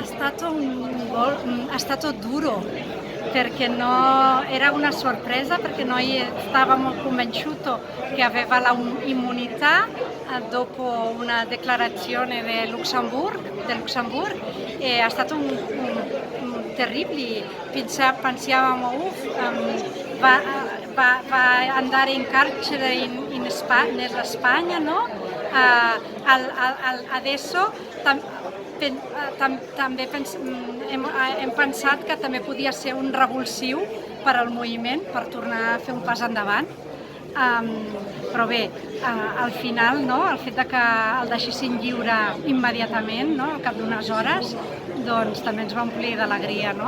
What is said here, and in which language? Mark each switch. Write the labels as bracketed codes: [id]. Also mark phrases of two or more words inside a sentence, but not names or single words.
[it] È stato duro, perché era una sorpresa, perché noi stavamo convinti che aveva l'immunità dopo una dichiarazione del Luxemburgo, e è stato un terribile. Pensavamo va andare in carcere nella Spagna, no? [ca] Adesso també hem pensat que també podia ser un revulsiu per al moviment, per tornar a fer un pas endavant. Però bé, al final, no, el fet que el deixessin lliure immediatament, no, al cap d'unes hores, doncs també ens va omplir d'alegria, no?